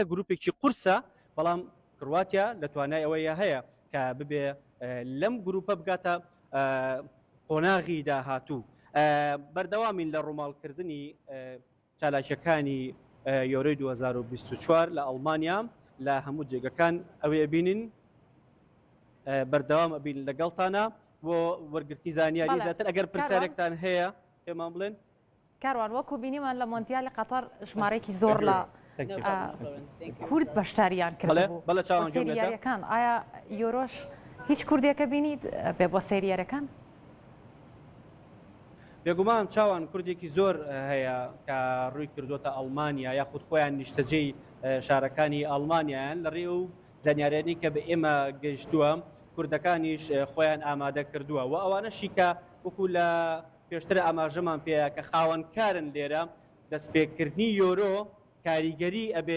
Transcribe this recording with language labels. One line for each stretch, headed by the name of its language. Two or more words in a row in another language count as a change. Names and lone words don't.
Central Kurdish: گروپێکی قورسە بەڵام کرواتیا لە توانای ئەوەیە هەیە کە ببێ لەم گروپە بگاتە قۆناغی داهاتوو بەردەوامین لە ڕووماڵکردنی چالاکیەکانی یۆرۆی 2024 لە ئەڵمانیا لە هەموو جێگەکان ئەوەیە بینین بەردەوام ئەبین لەگەڵتانە بۆ وەرگرتی زانیاری بەڵێ. زیاتر ئەگەر پرسیارێکتان هەیە پێمان بڵێن. کاروان وەکو بینیمان لە مۆندیالی قەتەر ژمارەیەکی زۆر لە
English: No problem, no problem. Thank you.
Central Kurdish: کورد بەشداریان کردبوو بەڵێ چاوان بۆ سەیری یاریەکان. ئایا یۆرۆش هیچ کوردێکە بینیت بێ بۆ سەیری یاریەکان؟ بێگومان چاوان کوردێکی زۆر هەیە کە ڕووی کردوتە ئەڵمانیا یاخود خۆیان نیشتەجێی شارەکانی ئەڵمانیایان لە ڕێ و زانیارێنی کە بە ئێمە گەیشتووە کوردەکانیش خۆیان ئامادە کردووە و ئەوانەشی کە وەکو لە پێشتر ئاماژەمان پێەیە کە خاوەنکارن لێرە دەستپێکردنی یۆرۆ کاریگەری ئەبێ